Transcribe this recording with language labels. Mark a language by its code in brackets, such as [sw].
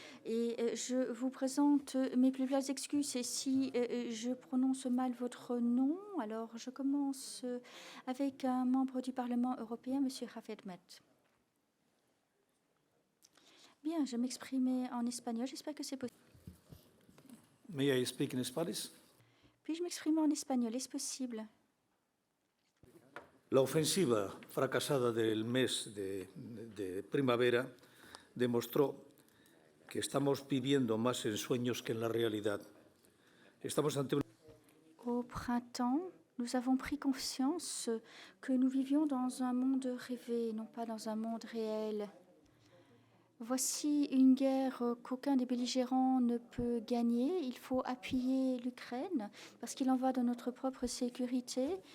[fr] Et je vous présente mes plus belles excuses. Et si je prononce mal votre nom, alors je commence avec un membre du Parlement européen, M. Hafed Met. Bien, je m'exprimer en espagnol. J'espère que c'est possible. [en] May I speak in Spanish? [fr] Puis-je m'exprimer en espagnol? Est-ce possible? [es] La ofensiva fracasada del mes de primavera demostró que estamos viviendo más en sueños que en la realidad. Estamos ante un... [fr] Au printemps, nous avons pris conscience que nous vivions dans un monde rêvé, non pas dans un monde réel. Voici une guerre qu'aucun des belligérants ne peut gagner. Il faut appuyer l'Ukraine parce qu'il en va de notre propre sécurité.